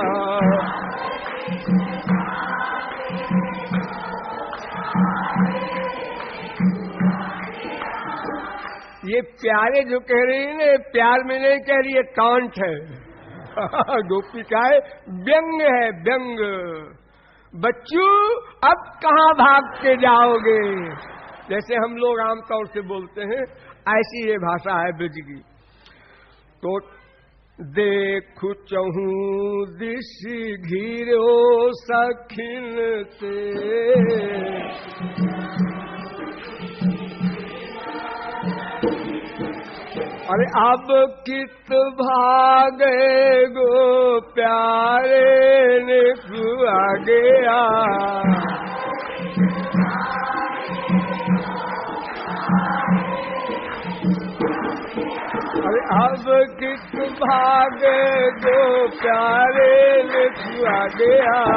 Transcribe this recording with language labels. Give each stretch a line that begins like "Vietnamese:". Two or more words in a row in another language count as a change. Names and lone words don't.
Hindi: ये प्यारे जो कह रही है ना, प्यार में नहीं कह रही है, कांट है। गोपिकाएं व्यंग है, व्यंग। बच्चों अब कहाँ भाग के जाओगे, जैसे हम लोग आमतौर से बोलते हैं, ऐसी ये भाषा है ब्रज की।
Braj: तो देखू चहूं दिशि, घिरो सखिन ते। अरे अब कित भागे गो प्यारे, नेकू आ गया। अरे अब कित भागे गो प्यारे, नेकू आ गया।